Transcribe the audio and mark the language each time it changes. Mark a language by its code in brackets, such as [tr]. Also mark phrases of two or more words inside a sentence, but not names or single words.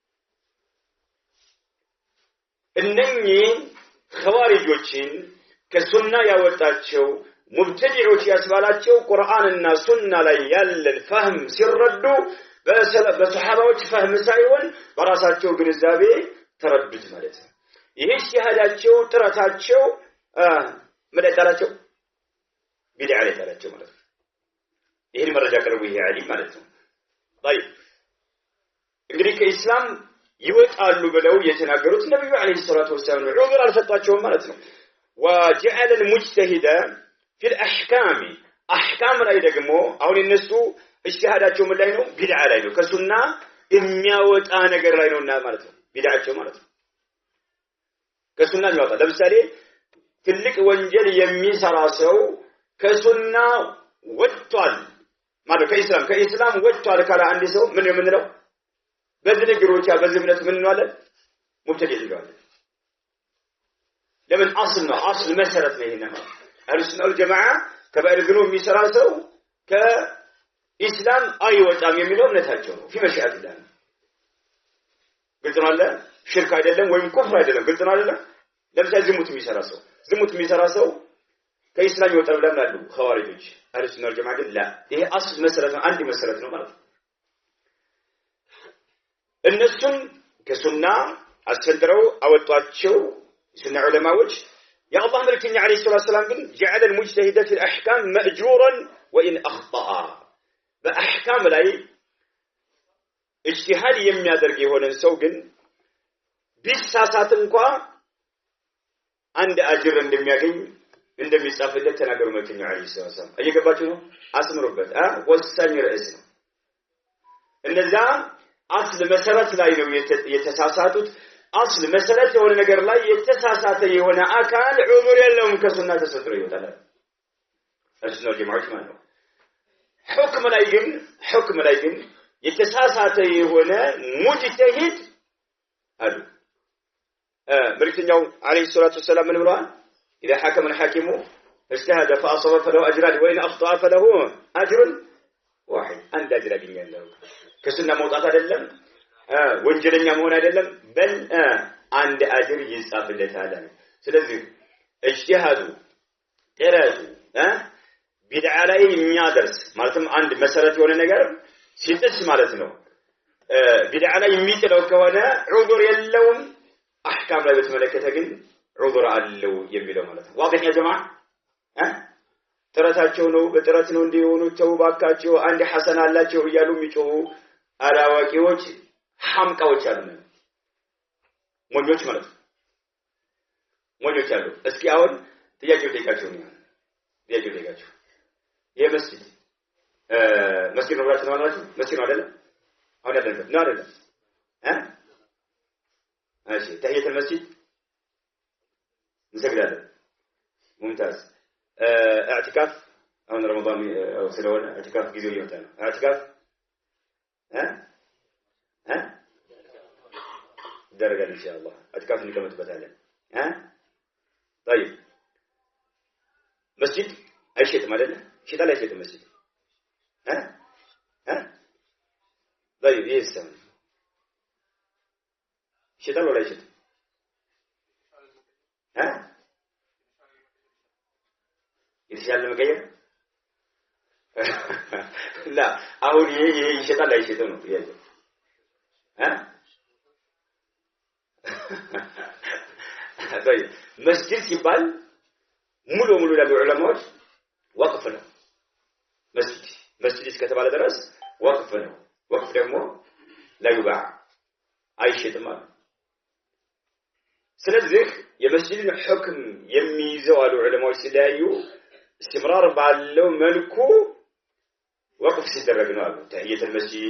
[am] እነኚህ ኻሪጆችን ከሱና ያወጣቸው ሙብተዲዖች ያስባላቸው ቁርአንና ሱና ላይ ያለን ፈህም ሲረዱ በሰሃባዎች ፈህም ሳይሆን በራሳቸው ግንዛቤ ተረዱት ማለት ነው ይሄ ሲሃዳቸው ጥረታቸው መደጣላቸው ቢድዓ ላይ ታላቸው ማለት ነው ይሄን መረጃ ቀርቡ ይሄ ዓሊ ማለት ነው طيب እንግዲህ ከኢስላም ይወጣሉ ብለው የተናገሩት ነብዩ [ar] عليه الصلاة والسلام [am] ዑዝር አልሰጣቸውም ማለት ነው [ar] وجعل المجتهد في الاحكام احكام [am] ላይ ደግሞ አሁን እነሱ እጅቲሃዳቸው ምን ላይ ነው ቢድዓ ላይ ነው ከሱና የሚያወጣ ነገር ላይ ነውና ማለት ነው ቢድዓቸው ማለት ነው ከሱና የሚያወጣ ለምሳሌ ትልቅ ወንጀል የሚሰራ ሰው ከሱና ወጥቷል ማለት ከኢስላም ወጥቷል ካለ አንድ ሰው ምን የምንለው በዝንግሮቻ በዝምነት ምን እንዋለን ሙብተዲዕ እንለዋለን ለምን አስል መሰረት ነው ይሄና [ar] أهل السنة والجماعة كبائر الذنوب [am] የሚሰራ ሰው ከኢስላም አይወጣም የሚለው እምነታቸው ነው [ar] في مشيئة الله [am] ግልጽ ነው አለ ሽርክ አይደለም ወይም ኩፍር አይደለም ግልጽ ነው አይደለ ለምሳሌ ዝሙት የሚሰራ ሰው ከኢስላም ይወጣል ብለው ያሉ ኻዋሪጆች [ar] أهل السنة والجماعة [am] ግን لا ይሄ አስል መሰረት ነው አንድ መሰረት ነው ማለት ነው እነሱም ከሱና አስፈንድረው አወጧቸው ሱና ዑለማዎች [ar] يا الله ملكني عليه الصلاة والسلام [am] ግን [ar] جعل المجتهد في الأحكام مأجورا وإن أخطأ [am] በአህካም ላይ اجتهاد የሚያደርግ የሆነን ሰው ግን ቢሳሳት እንኳን አንድ አጅር እንደሚያገኝ እንደሚጻፍለት ተናገሩ መልእክተኛው [ar] عليه السلام [am] እየገባችሁ ነው አስምሩበት ወሳኝ ርዕስ ነው እነዛ አስል መሰረት ላይ ነው የተሳሳቱት አስል መሰረት የሆነ ነገር ላይ የተሳሳተ የሆነ አካል ዑዝር የለውም ከሱና ተሰጥሮ ይወጣል እሱና ጀማዓት ማለት ነው ሁክም ላይ ግን የተሳሳተ የሆነ ሙጅተሂድ አሉ መልእክተኛው [ar] عليه الصلاة والسلام [am] ምን ብለዋል [ar] إذا حكم الحاكم اجتهد فأصاب فله أجران وإن أخطأ فله أجر واحد عند أجر [am] ያገኛል ከሱና መውጣት አይደለም ወንጀለኛ መሆን አይደለም በል አንድ አጅር ይጻፍለታል ስለዚህ እጅቲሃዱ ጥረቱ ቢድዓ ላይ የሚያደርስ ማለትም አንድ መሰረት የሆነ ነገር ሲጥስ ማለት ነው ቢድዓ ላይ የሚጥለው ከሆነ ዑዝር የለውም አህካም ላይ በተመለከተ ግን ዑዝር አለው የሚለው ማለት ነው [ar] واضح يا جماعه [am] ጥረታቸው ነው በጥረት ነው እንዲሆኑ ተውባካቸው አንድ ሐሰን አላቸው እያሉ የሚጮሁ አላዋቂዎች ሐምቃዎች አሉ ሞኞች ማለት ነው ሞኞች አሉ እስኪ አሁን ጥያቄው ጠይቃቸው የመስጂድ መስጂድ ነው ብላችሁ ማለት ነው መስጂድ ነው አይደለም አሁን አይደለም እሺ [ar] تحية مسجد [am] እንሰግዳለን ሙምታዝ اعتكاف አሁን ረመዳን ስለሆነ اعتكاف ጊዜው ይወጣ ነው اعتكاف [ar] درجة إن شاء الله اعتكاف نكمل بتاعنا طيب مسجد أي شيء مالنا شيء لا شيء مسجد طيب يسمع شيء ولا شيء يتشال المكيف لا أقول شيء لا شيء تونو طيب مسجد [am] ሲባል ሙሉ ለዑለማዎች ወቅፍ ነው መስጂድ እስከተባለ ድረስ ወቅፍ ነው ወቅፍ ደግሞ ላይባዕ አይሸጥም ስለዚህ የመስጂድን ሁክም የሚይዘው አሉ ዑለማዎች ሲለያዩ استمرار ባለው መልኩ ወቅፍ ሲደረግ ነው አሉ [ar] تحية مسجد